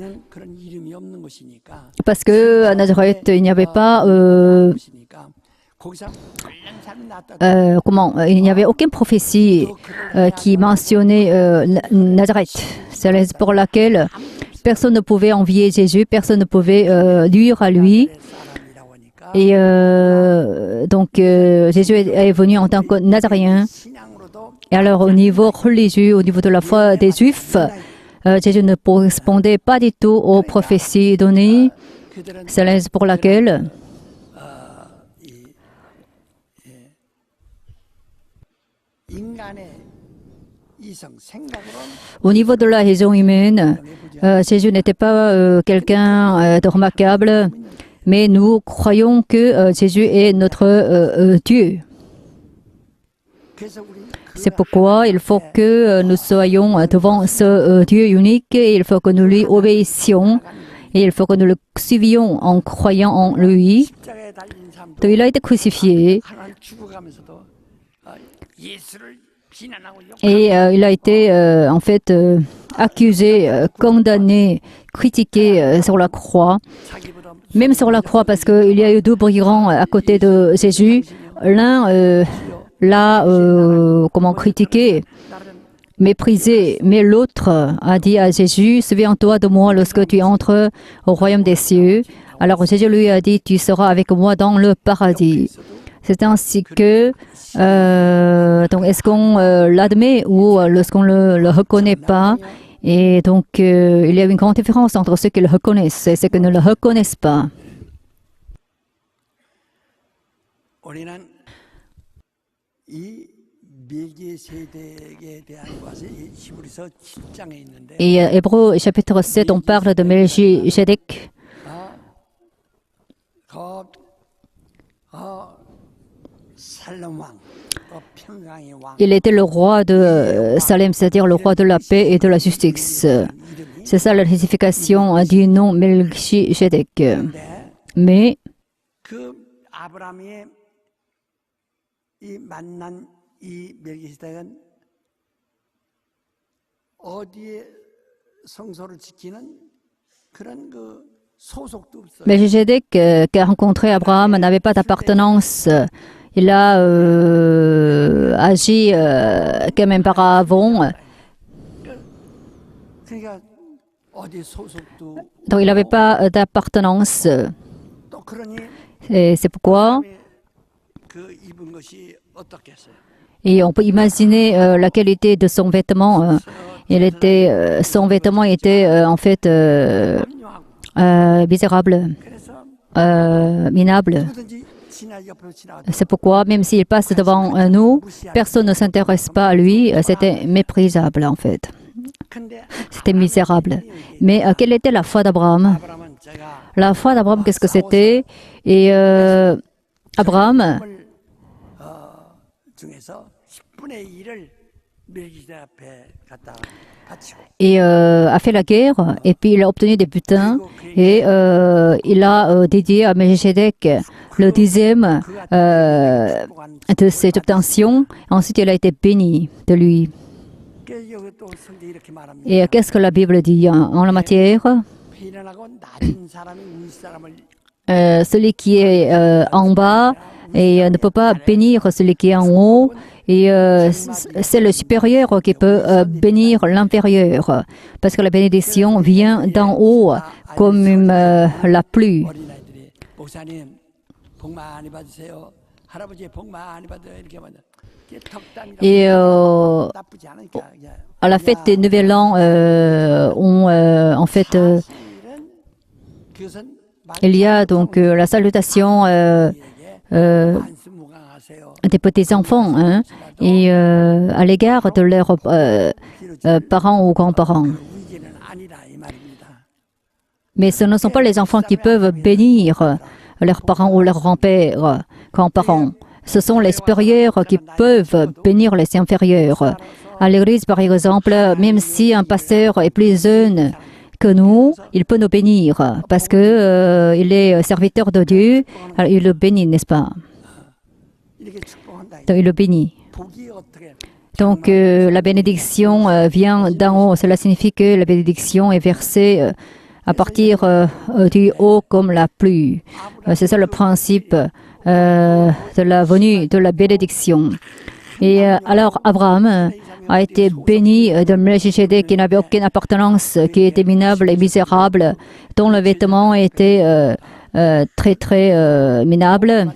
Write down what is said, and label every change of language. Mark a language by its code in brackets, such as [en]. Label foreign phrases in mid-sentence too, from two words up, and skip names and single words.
[fr] Parce qu'à Nazareth, il n'y avait pas... il n'y avait aucune prophétie qui mentionnait Nazareth. C'est la raison pour laquelle personne ne pouvait envier Jésus, personne ne pouvait nuire à lui. [ko] 사람이라고 하니까 [fr] Et donc, Jésus est venu en tant que Nazaréen. [ko] 신앙으로도 [fr] Et alors, au niveau religieux, au niveau de la foi des Juifs, Jésus ne correspondait pas du tout aux prophéties données. [ko] 그들은 [fr] C'est la raison pour laquelle [ko] 인간의 이성 생각으로는 [fr] au niveau de la raison humaine, Jésus n'était pas quelqu'un de remarquable, mais nous croyons que Jésus est notre Dieu. [ko] 그래서 우리 [fr] C'est pourquoi il faut que nous soyons devant ce Dieu unique et il faut que nous lui obéissions et il faut que nous le suivions en croyant en lui. [ko] 십자가에 달린 사람도 [fr] Donc, il a été crucifié [ko] 하나님 죽어가면서도 예수를 비난하고 욕하고 [fr] et il a été en fait accusé, condamné, critiqué sur la croix. [ko] 자기보다 [fr] Même sur la croix, parce qu'il y a eu deux brigands à côté de Jésus. L'un l'a comment critiqué, [ko] 다른 [fr] méprisé, mais l'autre a dit à Jésus, souviens-toi de moi lorsque tu entres au royaume des cieux. Alors Jésus lui a dit, tu seras avec moi dans le paradis. C'est ainsi que, donc est-ce qu'on l'admet ou lorsqu'on ne le reconnaît pas? Et donc, il y a une grande différence entre ceux qui le reconnaissent et ceux qui ne le reconnaissent pas. [ko] 우리는 이 멜기세덱에 대한 것이 히브리서 7장에 있는데 [fr] Et Hébreux chapitre 7, on parle de Melchizedek. [ko] 살롬 왕, 평강의 왕. [fr] Il était le roi de Salem, c'est-à-dire le roi de la paix et de la justice. C'est ça la signification du nom Melchizedek. Mais [ko] 그 아브라함의 이 만난 이 멜기세덱은 어디에 성소를 지키는 그런 그 소속도 없어요. [fr] Melchizedek, qui a rencontré Abraham, n'avait pas d'appartenance. Il a agi comme un paravent. [ko] 그러니까 어디 소속도 [fr] Donc il n'avait pas d'appartenance. [ko] 또 그러니 [fr] Et c'est pourquoi [ko] 그 입은 것이 어떻겠어요? [fr] et on peut imaginer la qualité de son vêtement. Son vêtement était en fait misérable, [ko] 그래서 [fr] minable. [ko] 누구든지 지나 옆으로 지나가도 [fr] C'est pourquoi, même s'il passe devant nous, personne ne s'intéresse pas à lui. C'était méprisable, en fait. [ko] 근데 [fr] C'était misérable. Mais quelle était la foi d'Abraham? [ko] 아브라함은 제가 [fr] La foi d'Abraham, qu'est-ce que c'était? Et Abraham, [ko] 중에서 10분의 1을 멜기세덱 앞에 갖다 바치고 [fr] et, a fait la guerre, et puis il a obtenu des butins, et il a dédié à Melchizedek le 10e de cette obtention. Ensuite, il a été béni de lui. [ko] 여기 또 성경이 이렇게 말합니다. [fr] Et qu'est-ce que la Bible dit en la matière? [ko] 비난하고 낮은 사람이 위 사람을 [fr] Celui qui est en bas et ne peut pas bénir celui qui est en haut. Et c'est le supérieur qui peut bénir l'inférieur. Parce que la bénédiction vient d'en haut comme la pluie. [ko] 어린아이들이 목사님 복 많이 받으세요. 할아버지 복 많이 받아요. 이렇게 하면 이게 덕담이라고 [fr] Et [ko] 나쁘지 않으니까 그냥 [fr] à la fête des Nouvel An, en fait, [ko] 사실은 그것은 [fr] il y a donc la salutation [ko] 만수무강하세요. [fr] des petits-enfants hein, et à l'égard de leurs parents ou grands-parents. [ko] 위기는 아니라 이 말입니다. [fr] Mais ce ne sont pas les enfants qui peuvent bénir leurs parents ou leurs grands-parents. Ce sont les supérieurs qui peuvent bénir les inférieurs. À l'église, par exemple, même si un pasteur est plus jeune que nous, il peut nous bénir parce que il est serviteur de Dieu, alors il le bénit, n'est-ce pas? [ko] 이렇게 축복한다. [fr] Donc, il le bénit. [ko] 복이 어떻게 [fr] Donc la bénédiction vient d'en haut. Cela signifie que la bénédiction est versée à partir du haut comme la pluie. C'est ça le principe de la venue de la bénédiction. Et alors Abraham a été béni de Melchisédek qui n'avait aucune appartenance, qui était minable et misérable, dont le vêtement était très minable.